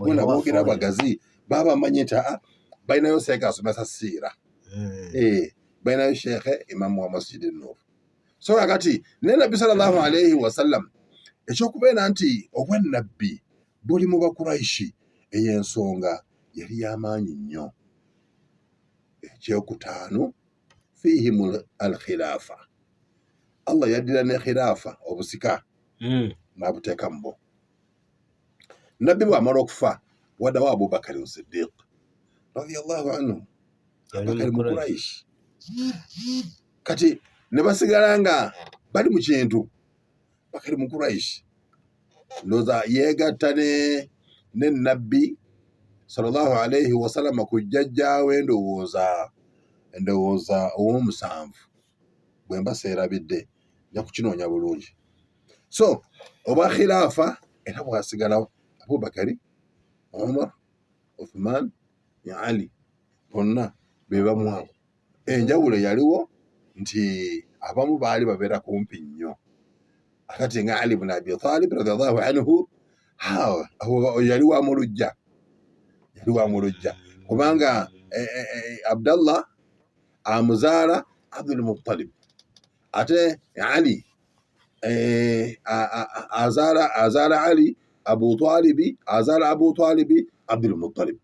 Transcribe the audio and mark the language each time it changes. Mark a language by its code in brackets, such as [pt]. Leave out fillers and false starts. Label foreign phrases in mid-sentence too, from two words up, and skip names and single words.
[lg] Baguuna boogera bagazi, baba bamanyi nti balinayo seeka asomesa siira, balinayo sheekhe imamu wa Masjid Nur, so kakati ne nabbi [ar] صلى الله عليه وسلم [lg] ekyokubeera nti obwannabbi buli mu bakuraishi ey'ensonga yali y'amaanyi nnyo. Ekyokutaano [ar] فيهم الخلافة, [lg] Allah yaddira ne khilaafa obusika n'abuteeka mu bo. Nabbi bw'amala okufa waddawo Abubakar Siddiq [ar] رضي الله عنه, [lg] Abubakar mu Quraish. Kati ne basigala nga bali mu kintu, Bakari mu Quraish ndowooza yeegatta ne Nabbi [ar] صلى الله عليه وسلم [lg] ku jjajjaawe ndowooza ow'omusanvu, bwe mba seerabidde nja kukinoonya bulungi. So obwa khilaafa era bwasigalawo Abubakari, Umar, Uthman, Ali bonna be bamwawo. Enjawulo yaliwo nti abamu baali babeera kumpi nnyo. Akati nga Ali ibn Abi Talib [ar] رضي الله عنه [lg] yali wamulujja, kubanga Abdallah amuzaala Abdul Muttalib, ate Ali azaala Ali Abu Talibi, azaala Abu Talibi Abdul Muttalib.